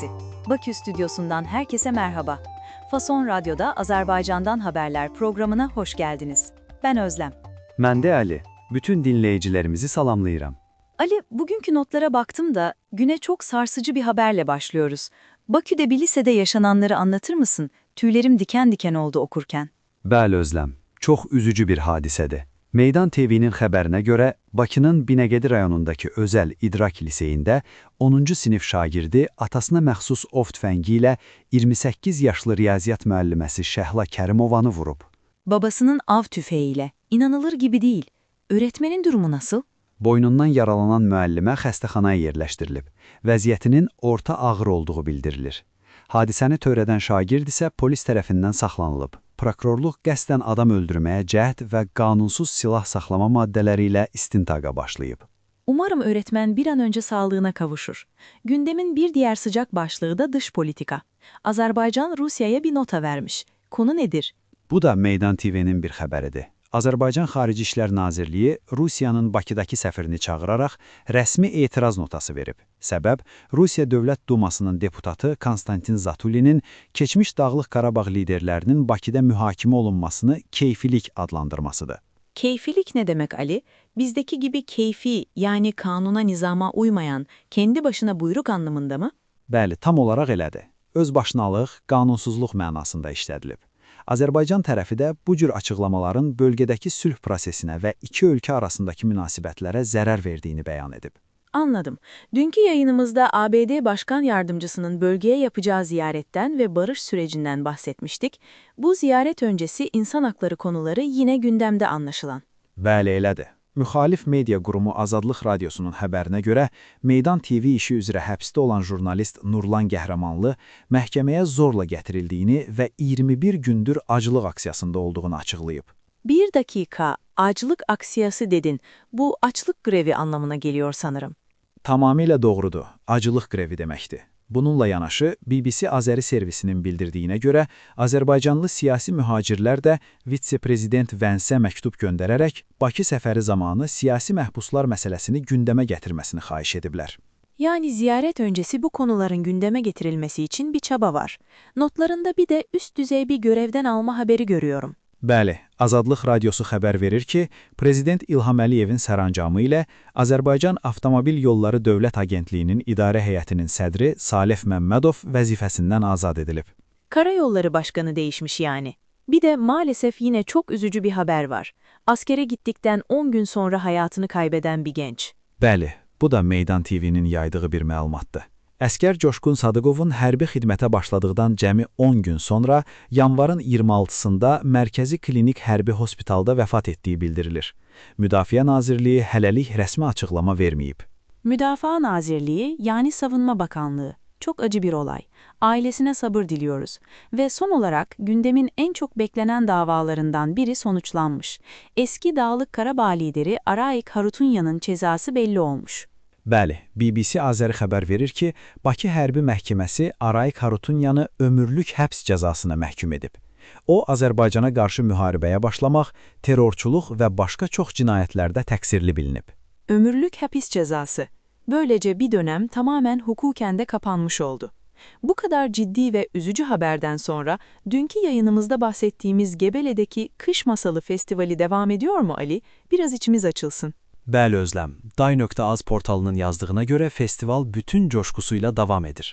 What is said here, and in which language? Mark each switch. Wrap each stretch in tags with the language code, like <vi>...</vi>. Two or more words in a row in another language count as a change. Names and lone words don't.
<tr>Bakü stüdyosundan herkese merhaba. Fason Radyo'da Azerbaycan'dan haberler programına hoş geldiniz. Ben Özlem.</tr> <az>Mən də Ali. Bütün dinleyicilerimizi salamlayıram.</az> <tr>Ali, bugünkü notlara baktım da güne çok sarsıcı bir haberle başlıyoruz. Bakü'de bir lisede yaşananları anlatır mısın? Tüylerim diken diken oldu okurken.</tr> <az>Bəli Özlem, çox üzücü bir hadisədir. Meydan TV'nin xəbərinə görə Bakının Binəqədi rayonundakı özəl İdrak liseyində 10-cu sinif şagirdi atasına məxsus ov tüfəngi ilə 28 yaşlı riyaziyyat müəlliməsi Şəhla Kərimovanı vurub.</az> <tr>Babasının av tüfeğiyle. İnanılır gibi değil. Öğretmenin durumu nasıl?</tr> <az>Boynundan yaralanan müəllimə xəstəxanaya yerləşdirilib. Vəziyyətinin orta ağır olduğu bildirilir. Hadisəni törədən şagird isə polis tərəfindən saxlanılıb. Prokurorluq qəsdən adam öldürməyə cəhd və qanunsuz silah saxlama maddələri ilə istintaqa başlayıb.</az> <tr>Umarım öğretmen bir an önce sağlığına kavuşur. Gündemin bir diğer sıcak başlığı da dış politika. Azerbaycan Rusya'ya bir nota vermiş. Konu nedir?</tr> <az>Bu da Meydan TV'nin bir xəbəridir. Azərbaycan Xarici İşlər Nazirliyi Rusiyanın Bakıdakı səfirini çağıraraq rəsmi etiraz notası verib. Səbəb, Rusiya Dövlət Dumasının deputatı Konstantin Zatulinin keçmiş Dağlıq Qarabağ liderlərinin Bakıda mühakimə olunmasını keyfilik adlandırmasıdır.</az> <tr>Keyfilik ne demek Ali? Bizdeki gibi keyfi yani kanuna nizama uymayan, kendi başına buyruk anlamında mı?</tr> <az>Bəli, tam olaraq elədir. Özbaşınalıq, qanunsuzluq mənasında işlədilib. Azərbaycan tərəfi də bu cür açıqlamaların bölgədəki sülh prosesinə və iki ölkə arasındakı münasibətlərə zərər verdiyini bəyan edib.</az> <tr>Anladım. Dünkü yayınımızda ABD Başkan Yardımcısının bölgeye yapacağı ziyaretten ve barış sürecinden bahsetmiştik. Bu ziyaret öncesi insan hakları konuları yine gündemde anlaşılan.</tr> <az>Bəli, elədir. Müxalif media qurumu Azadlıq Radiosunun xəbərinə görə Meydan TV işi üzrə həbsdə olan jurnalist Nurlan Qəhrəmanlı məhkəməyə zorla gətirildiyini və 21 gündür aclıq aksiyasında olduğunu açıqlayıb.</az> <tr>Bir dakika, açlık aksiyası dedin. Bu açlık grevi anlamına geliyor sanırım.</tr> <az>Tamamilə doğrudur. Aclıq grevi deməkdir. Bununla yanaşı, BBC Azəri servisinin bildirdiyinə görə, Azərbaycanlı siyasi mühacirlər də vitse-prezident Vənsə məktub göndərərək Bakı səfəri zamanı siyasi məhbuslar məsələsini gündəmə gətirməsini xahiş ediblər.</az> <tr>Yani ziyaret öncesi bu konuların gündeme getirilmesi için bir çaba var. Notlarında bir de üst düzey bir görevden alma haberi görüyorum.</tr> <az>Bəli, Azadlıq Radiosu xəbər verir ki, Prezident İlham Əliyevin sərəncamı ilə Azərbaycan Avtomobil Yolları Dövlət Agentliyinin idarə heyətinin sədri Salih Məmmədov vəzifəsindən azad edilib.</az> <tr>Karayolları Başkanı değişmiş yani. Bir de maalesef yine çok üzücü bir haber var. Askere gittikten 10 gün sonra hayatını kaybeden bir genç.</tr> <az>Bəli, bu da Meydan TV'nin yaydığı bir məlumatdır. Əskər Coşqun Sadıqovun hərbi xidmətə başladıqdan cəmi 10 gün sonra yanvarın 26-sında Mərkəzi Klinik Hərbi Hospitalda vəfat etdiyi bildirilir. Müdafiə Nazirliyi hələlik rəsmi açıqlama verməyib. Müdafaa Nazirliği</az> <tr>yani Savunma Bakanlığı. Çok acı bir olay. Ailesine sabır diliyoruz. Ve son olarak gündemin en çok beklenen davalarından biri sonuçlanmış. Eski Dağlık Qarabağ lideri Arayik Harutyunyanın cezası belli olmuş.</tr> <az>Bəli, BBC Azəri xəbər verir ki, Bakı Hərbi Məhkəməsi Arayik Harutyunyanı ömürlük həbs cəzasına məhkum edib. O, Azərbaycana qarşı müharibəyə başlamaq, terrorçuluq və başqa çox cinayətlərdə təqsirli bilinib.</az> <tr>Ömürlük hapis cezası. Böylece bir dönem tamamen hukuken de kapanmış oldu. Bu kadar ciddi ve üzücü haberden sonra dünkü yayınımızda bahsettiğimiz Gebele'deki Kış Masalı Festivali devam ediyor mu Ali? Biraz içimiz açılsın.</tr> <az>Bəli Özlem, Day.az portalının yazdığına görə festival bütün coşkusuyla davam edir.</az>